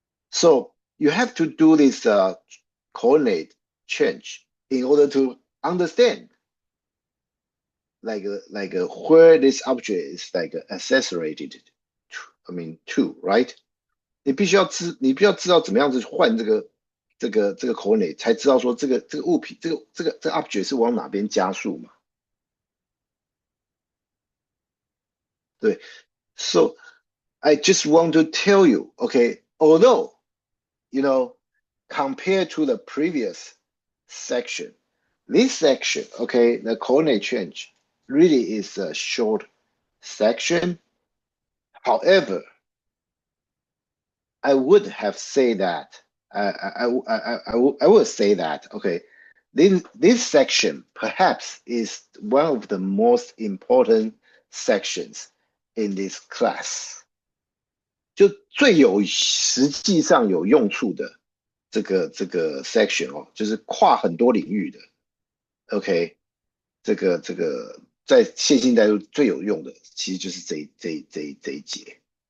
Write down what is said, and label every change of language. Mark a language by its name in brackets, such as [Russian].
[English] So you have to do this coordinate change in order to understand where this object is accelerated to, right? [Chinese] 你必须要知道怎么样子换这个 coordinate， 才知道说这个物品这个 object 是往哪边加速嘛？ [English] 对 ，so I just want to tell you, okay, although compared to the previous section, this section, okay, the coordinate change really is a short section. However, I would have said that I would say that okay, this section perhaps is one of the most important sections in this class. [Chinese] 就最实际上有用处的这个 section 哦，就是跨很多领域的。 OK，这个在线性代数最有用的，其实就是这一节。